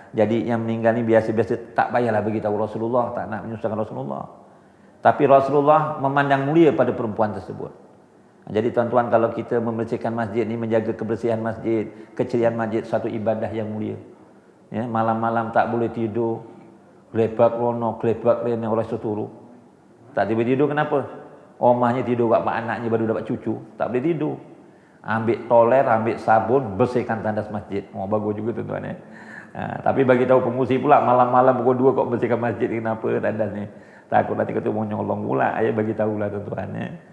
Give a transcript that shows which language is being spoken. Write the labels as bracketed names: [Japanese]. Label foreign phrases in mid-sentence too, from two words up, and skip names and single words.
[Malay] Jadi yang meninggal ni biasa-biasa, tak payahlah bagi tahu Rasulullah, tak nak menyusahkan Rasulullah. Tapi Rasulullah memandang mulia pada perempuan tersebut. Jadi tuan-tuan, kalau kita membersihkan masjid ni, menjaga kebersihan masjid, keceriaan masjid, satu ibadah yang mulia. Ya, malam-malam tak boleh tidur, [Javanese] gelebak rono, gelebak rene oleh seturu. [Malay] Tak tiba tidur kenapa? Omahnya tidur kat anaknya baru dapat cucu, tak boleh tidur. Ambil toler, ambil sabun, bersihkan tandas masjid. Bagus juga tuan-tuan ya. Tapi bagi tahu pengusi pula, malam-malam pukul 2 kok bersihkan masjid, kenapa tandasnya? Takut nanti kata mau nyolong pula. Ayah bagi tahulah tuan-tuan ya.